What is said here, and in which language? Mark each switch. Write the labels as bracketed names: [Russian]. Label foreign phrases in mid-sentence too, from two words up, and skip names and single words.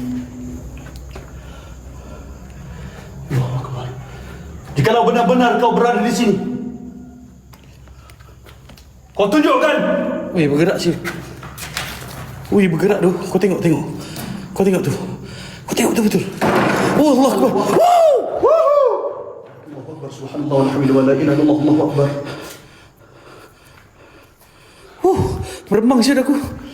[Arabic] الله أكبر. [Malay] Jikalau benar-benar kau berada di sini, kau tunjukkan. Weh, bergerak siut. Weh, bergerak tu. Kau tengok. Kau tengok tu. Kau tengok tu betul. [Arabic] Oh, الله أكبر. الله أكبر. سبحان الله والحمد لله ولا إله إلا الله. الله أكبر. [Malay] Meremang siut aku.